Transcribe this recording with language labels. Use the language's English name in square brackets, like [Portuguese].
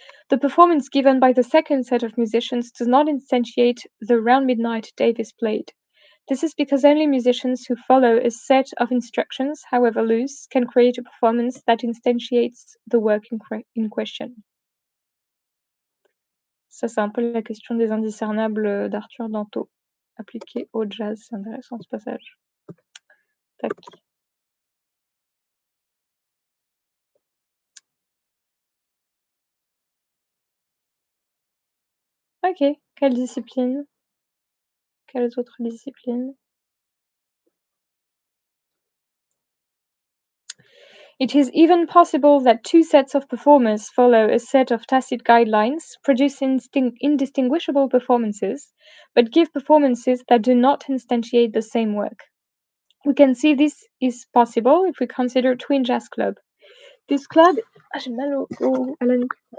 [English] The performance given by the second set of musicians does not instantiate the round midnight Davis played. This is because only musicians who follow a set of instructions, however loose, can create a performance that instantiates the work in question. [French] Ça, c'est un peu la question des indiscernables d'Arthur Danto, appliquée au jazz. C'est intéressant ce passage. Tac. Ok. Quelle discipline? Quelles autres disciplines? [English] It is even possible that two sets of performers follow a set of tacit guidelines, produce indistinguishable performances, but give performances that do not instantiate the same work. We can see this is possible if we consider Twin Jazz Club. This club, [French] j'ai mal à la nuque.